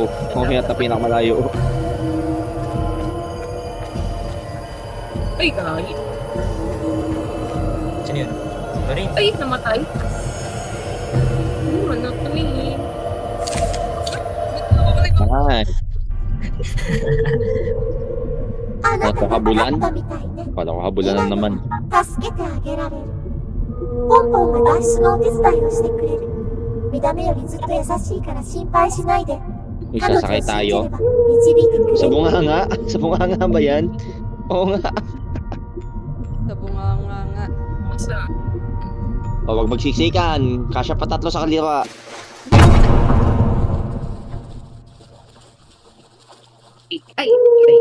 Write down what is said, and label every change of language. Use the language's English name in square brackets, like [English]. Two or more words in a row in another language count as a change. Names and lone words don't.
[Filipino] Kung kaya na pinakamalayo. Ay, gago. Sino yun? Marine. Ay, namatay. Ano tumingin? Ay. [Japanese] あなたがカブランったみたいね。 [Filipino] Kala ko habulan na naman. [Japanese] 助けてあげられる。ポンポンが脱出のお手伝いをしてくれる。見た目よりずっと優しいから心配しないで。 [Filipino] May [Japanese] 彼女を [Filipino] sasakay [Japanese] 信じれ [Filipino] tayo. [Japanese] ば導いてくれ [Filipino] Sa [Japanese] る。 [Filipino] bunganga? Sa bunganga ba yan? Oo nga. Sa bunganga nga. Sa... O, wag magsisikan. Kasya pa tatlo sa kaliwa. Ay, ay.